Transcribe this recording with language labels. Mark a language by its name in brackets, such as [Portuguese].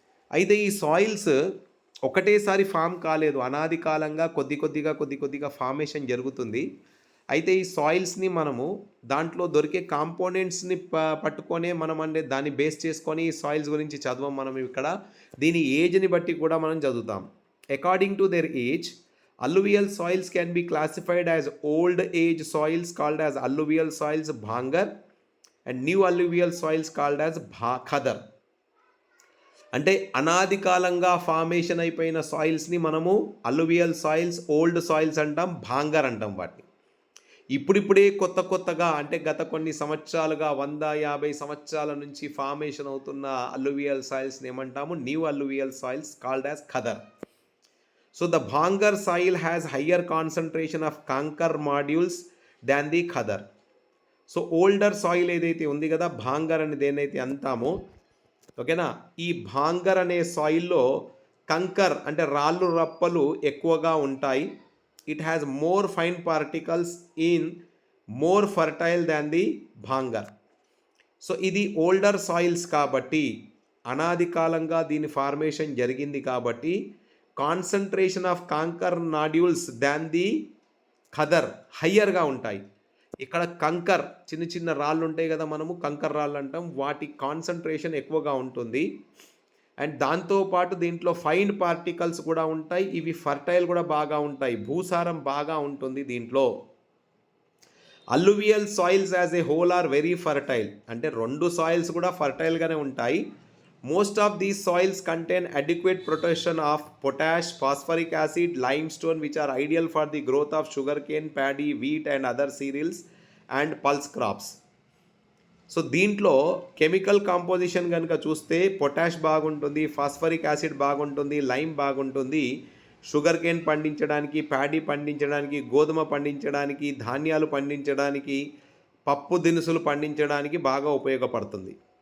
[Telugu] అయితే ఈ సాయిల్స్ ఒకటేసారి ఫామ్ కాలేదు, అనాది కాలంగా కొద్దిగా ఫార్మేషన్ జరుగుతుంది. అయితే ఈ సాయిల్స్ని మనము దాంట్లో దొరికే కాంపోనెంట్స్ని పట్టుకొనే మనం అంటే దాన్ని బేస్ చేసుకొని ఈ సాయిల్స్ గురించి చదవం మనం ఇక్కడ. దీని ఏజ్ని బట్టి కూడా మనం చదువుతాం. [English] According to their age, alluvial soils can be classified as old age soils called as alluvial soils bhangar and new alluvial soils called as khadar. [Telugu] అంటే అనాది కాలంగా ఫార్మేషన్ అయిపోయిన సాయిల్స్ని మనము అల్లువియల్ సాయిల్స్, ఓల్డ్ సాయిల్స్ అంటాం, భాంగర్ అంటాం వాటిని. ఇప్పుడిప్పుడే కొత్తగా అంటే గత కొన్ని సంవత్సరాలుగా 150 సంవత్సరాల నుంచి ఫార్మేషన్ అవుతున్న అల్లువియల్ సాయిల్స్ని ఏమంటాము, [English] New alluvial soils called as khadar. So the Bhangar soil has higher concentration of Kankar modules than the Khadar. [Telugu] So older soil ఏదైతే ఉంది కదా, భాంగర్ అనేది ఏదైతే అంటామో, ఓకేనా, ఈ భాంగర్ అనే సాయిల్లో కంకర్ అంటే రాళ్ళు రప్పలు ఎక్కువగా ఉంటాయి. [English] It has more fine particles in more fertile than the bhangar. [Telugu] So ఇది ఓల్డర్ సాయిల్స్ కాబట్టి, అనాది కాలంగా దీని ఫార్మేషన్ జరిగింది కాబట్టి [English] concentration of kankar nodules than the khadar [Telugu] హయ్యర్గా ఉంటాయి. ఇక్కడ కంకర్ చిన్న రాళ్ళు ఉంటాయి కదా, మనము కంకర్ రాళ్ళు అంటాం, వాటి కాన్సన్ట్రేషన్ ఎక్కువగా ఉంటుంది. అండ్ దాంతోపాటు దీంట్లో ఫైన్ పార్టికల్స్ కూడా ఉంటాయి. ఇవి ఫర్టైల్ కూడా బాగా ఉంటాయి, భూసారం బాగా ఉంటుంది దీంట్లో. [English] Alluvial soils as a whole are very fertile. [Telugu] అంటే రెండు సాయిల్స్ కూడా ఫర్టైల్గానే ఉంటాయి. [English] Most of these soils contain adequate proportion of potash, phosphoric acid, limestone, which are ideal for the growth of sugarcane, paddy, wheat and other cereals and pulse crops. [Telugu] So దీంట్లో chemical composition కనుక చూస్తే potash బాగుంటుంది, phosphoric acid బాగుంటుంది, lime బాగుంటుంది. Sugar cane పండించడానికి, paddy పండించడానికి, గోధుమ పండించడానికి, ధాన్యాలు పండించడానికి, పప్పు దినుసులు పండించడానికి బాగా ఉపయోగపడుతుంది.